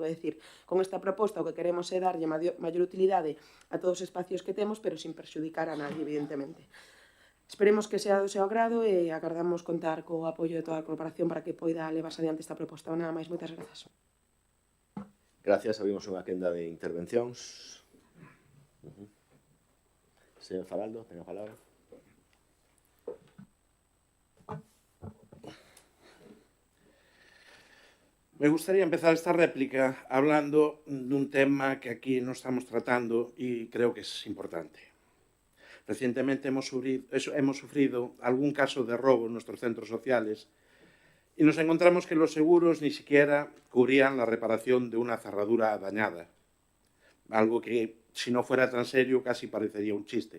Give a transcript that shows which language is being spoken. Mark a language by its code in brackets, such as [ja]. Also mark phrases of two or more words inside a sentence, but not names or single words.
[gl] É dicir, con esta proposta o que queremos é darlle maior utilidade a todos os espacios que temos, pero sin perxudicar a nadie, evidentemente. Esperemos que sea do seu agrado e agardamos contar co apoio de toda a corporación para que poida levarse adiante esta proposta. Nada máis, moitas grazas. Gracias, abrimos unha quenda de intervencións. Señor Faraldo, ten a palabra. [es] Me gustaría empezar esta réplica hablando dun tema que aquí no estamos tratando y creo que es importante. Recientemente hemos sufrido algún caso de robo en nuestros centros sociales y nos encontramos que los seguros ni siquiera cubrían la reparación de una cerradura dañada, algo que, si no fuera tan serio, casi parecería un chiste.